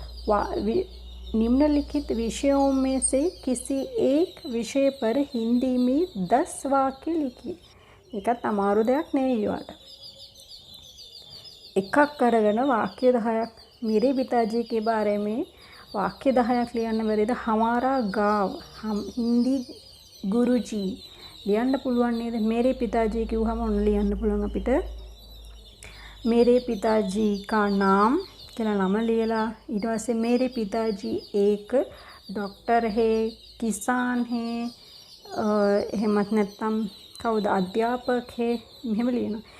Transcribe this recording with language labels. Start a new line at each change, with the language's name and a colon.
Hindi: निम्नलिखित विषयों में से किसी एक विषय पर हिंदी में 10 वाक्य लिखिए.
Sinhala: එකත් අමාරු දෙයක් නෙවෙයි ඔයාලට. එකක් අරගෙන වාක්‍ය 10ක්
Hindi: मेरे पिताजी के बारे में वाक्य
Sinhala: 10ක් ලියන්න බැරිද?
Hindi: हमारा गाँव हिंदी गुरुजी
Sinhala: ලියන්න පුළුවන් නේද?
Hindi: मेरे पिताजी
Sinhala: කිව්වම ඔන්න ලියන්න පුළුවන් අපිට.
Hindi: मेरे पिताजी का नाम
Sinhala: කියලා නම ලියලා ඊට පස්සේ
Hindi: मेरे पिताजी एक डॉक्टर है, किसान है,
Sinhala: එහෙමත් නැත්නම් කවුද අධ්‍යාපක
Hindi: है මෙහෙම ලියනවා.